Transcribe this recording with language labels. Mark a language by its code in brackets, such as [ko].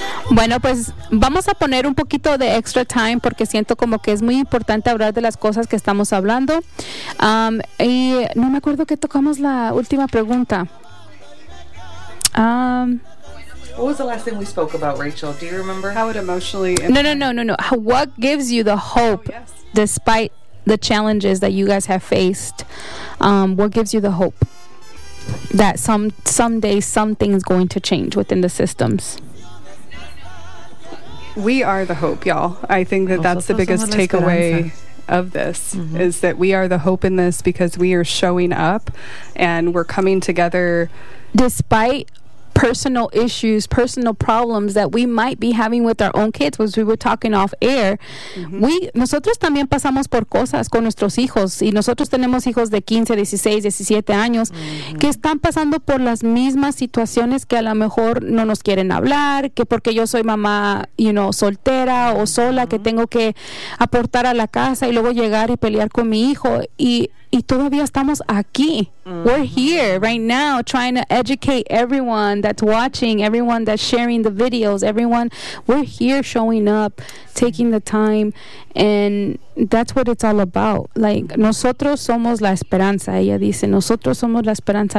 [es] Bueno, pues vamos a poner un poquito de [en] extra time [es] porque siento como que es muy importante hablar de las cosas que estamos hablando. Y no me acuerdo que tocamos la última pregunta. [en] What was the last thing we spoke about, Rachel? Do you remember? How it emotionally... No. What gives you the hope, despite the challenges that you guys have faced? What gives you the hope that someday something is going to change within the systems? We are the hope, y'all. I think that that's the biggest takeaway of this, mm-hmm. is that we are the hope in this because we are showing up and we're coming together. Despite personal issues, personal problems that we might be having with our own kids, as we were talking off air, mm-hmm. [es] Nosotros también pasamos por cosas con nuestros hijos, y nosotros tenemos hijos de 15, 16, 17 años, mm-hmm. que están pasando por las mismas situaciones, que a lo mejor no nos quieren hablar, que porque yo soy mamá, soltera o sola, mm-hmm. que tengo que aportar a la casa y luego llegar y pelear con mi hijo, y todavía estamos aquí. Mm-hmm. [en] We're here right now trying to educate everyone that's watching, everyone that's sharing the videos, everyone. We're here showing up, taking the time, and that's what it's all about. [es] Like, nosotros somos la esperanza, ella dice. Nosotros somos la esperanza.